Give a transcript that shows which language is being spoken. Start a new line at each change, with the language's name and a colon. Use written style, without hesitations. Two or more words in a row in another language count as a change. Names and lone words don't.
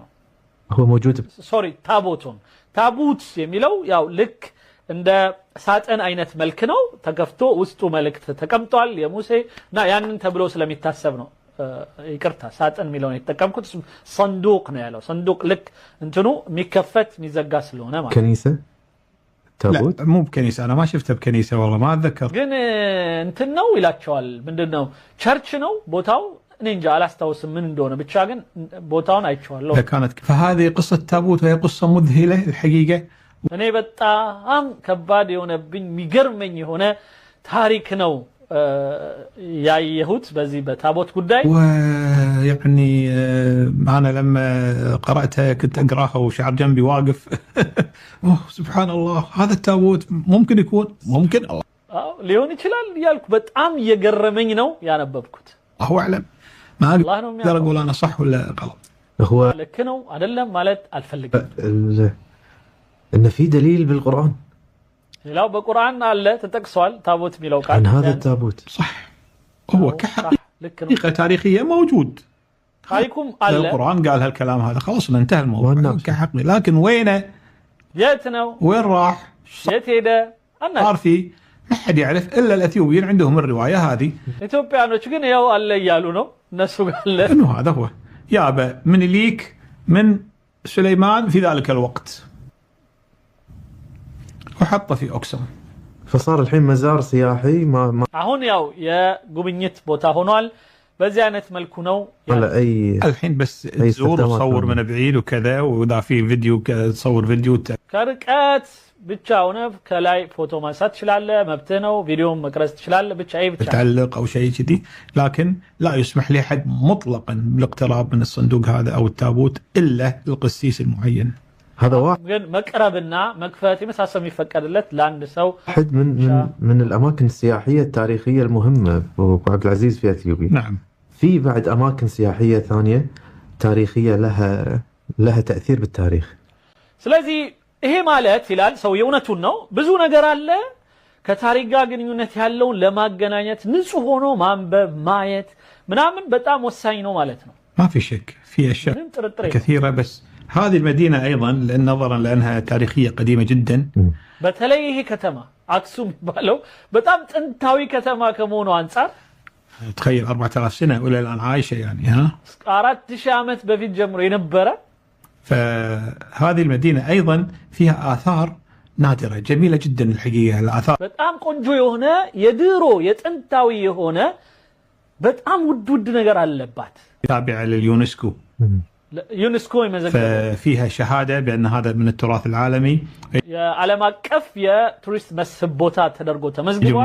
Arabic: هو موجود.
Amharic: ሶሪ ታቦቱን ታቡት የሚለው ያው ልክ እንደ ሳጥን አይነት መልክ ነው። ተከፍቶ ውስጡ መልእክት ተቀምጧል የሙሴ እና ያንን ተብሎ ስለሚታሰብ ነው። ይቅርታ ሳጥን የሚለውን የተጠቀምኩት صندوق ነው ያለው። صندوق ልክ እንትኑ የሚከፈት የሚዘጋ ስለሆነ ማለት
Arabic: كنيسة تابوت. لا مو بكنيسة أنا ما شفته بكنيسة والله ما أتذكر.
Amharic: ግን እንትን ነው ይላቸዋል። ምንድነው ቸርች ነው ቦታው እኔ እንጃ አላስታውስም ምን እንደሆነ ብቻ ግን ቦታውን አይቼዋለሁ።
Arabic: كانت فهذه قصة تابوت وهي قصة مذهلة الحقيقة.
Amharic: እኔ በጣም ከባድ የሆነብኝ የሚገርመኝ የሆነ ታሪክ ነው ያየሁት በዚህ በታቦት ጉዳይ።
Arabic: ويعني أنا لما قرأتها كنت أقرأها وشعر جنبي واقف سبحان الله هذا التابوت ممكن يكون ممكن الله
Amharic: ሊሆን ይችላል ያልኩ በጣም እየገረመኝ ነው ያነበብኩት።
Arabic: الله أعلم ما أقدر أقول أنا صح ولا غلط. هو
Amharic: ልክ ነው አይደለም ማለት አልፈልግም።
Arabic: إن في دليل بالقرآن
Amharic: ሌላው በቁርአን አለ ተጠቅሷል ታቦት የሚለው ቃል
Arabic: عن هذا التابوت. صح هو كحقيقة تاريخية موجود.
Amharic: ታሪኩም አለ
Arabic: القرآن قال هالكلام هذا خلاص انتهى الموضوع كحقيقي. لكن وينه
Amharic: የት ነው
Arabic: وين راح
Amharic: የት ሄደ
Arabic: صار في ما حد يعرف إلا الأثيوبيين عندهم الرواية هذه.
Amharic: ኢትዮጵያኖች ግን ያው አለ እያሉ ነው እነሱ ጋር አለ
Arabic: إنه هذا هو يابا من ليك من سليمان في ذلك الوقت وحطه في أقسم. فصار الحين مزار سياحي ما
Amharic: አሁን ያው የጉብኝት ቦታ ሆኗል። በዚህ አይነት መልኩ ነው
Arabic: على أي الحين بس تزور وتصور من بعيد وكذا واذا في فيديو تصور فيديو
Amharic: ከርቀት ብቻ ሆነ ከላይ ፎቶ ማንሳት ትችላለህ መብትህ ነው ቪዲዮ መቅረጽ ትችላለህ ብቻ اي ብቻ
Arabic: تعلق او شيء كذي لكن لا يسمح لاحد مطلقا بالاقتراب من الصندوق هذا او التابوت الا القسيس المعين هذا واحد
Amharic: ግን መቅረብና መክፈት የመሳሰል የሚፈቀድለት ለአንድ ሰው
Arabic: من الأماكن السياحية التاريخية المهمة أبو عبد العزيز في أثيوبيا. نعم. في بعد أماكن سياحية ثانية تاريخية لها تأثير بالتاريخ.
Amharic: ስለዚህ ይሄ ማለት ይላል ሰው የእውነቱን ነው ብዙ ነገር አለ ከታሪክ ጋር ግንኙነት ያለውን ለማገናኘት ንጹህ ሆኖ ማንበብ ማየት ምናምን በጣም ወሳኝ ነው ማለት ነው
Arabic: ما في شك في اشياء كثيره بس هذه المدينه ايضا نظرا لانها تاريخيه قديمه جدا
Amharic: በተለይ ይሄ ከተማ አክሱም ባለው በጣም ጥንታዊ ከተማ ከመሆኑ አንፃር
Arabic: تخيل 4000 سنه ولا الان عايشه يعني ها
Amharic: 4000 ዓመት በፊት ጀምሮ የነበረ
Arabic: فهذه المدينة أيضا فيها آثار نادرة جميلة جدا الحقيقة الآثار
Amharic: በጣም ቆንጆ የሆነ የድሮ የጥንታዊ የሆነ በጣም ውድ ነገር አለባት
Arabic: تابعة لليونسكو
Amharic: ዩኔስኮ የመዘገበ
Arabic: فيها شهادة بأن هذا من التراث العالمي
Amharic: የዓለም አቀፍ የቱሪስት መስህብ ቦታ ተደርጎ ተመዝግቧል